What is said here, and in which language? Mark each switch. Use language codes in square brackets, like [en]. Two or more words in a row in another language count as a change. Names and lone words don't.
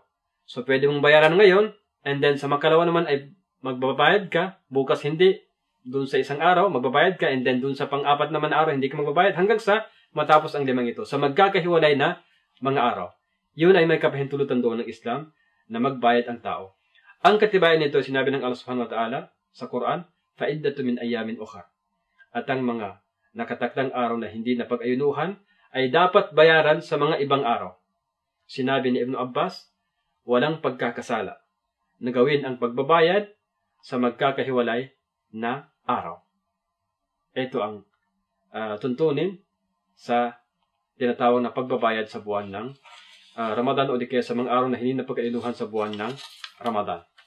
[tl] So, pwede mong bayaran ngayon, [en] and then [tl] sa makalawa naman ay magbabayad ka, bukas hindi, dun sa isang araw, magbabayad ka, [en] and then [tl] dun sa pang-4 naman araw, hindi ka magbabayad, hanggang sa matapos ang 5 ito. Sa magkakahiwalay na mga araw. Yun ay may kapahintulutan doon ng Islam na magbayad ang tao. Ang katibayan nito, sinabi ng Allah [ar] سبحانه وتعالى [tl] sa Quran, [ar] فَإِدَّةُ مِنْ أَيَّامٍ أُخَرٍ. [tl] At ang mga nakatakdang araw na hindi na pag-ayunuhan ay dapat bayaran sa mga ibang araw. Sinabi ni Ibn Abbas, walang pagkakasala na gawin ang pagbabayad sa magkakahiwalay na araw. Ito ang tuntunin sa tinatawag na pagbabayad sa buwan ng Ramadan o di kaya sa mga araw na hindi na pag-ayunuhan sa buwan ng Ramadan.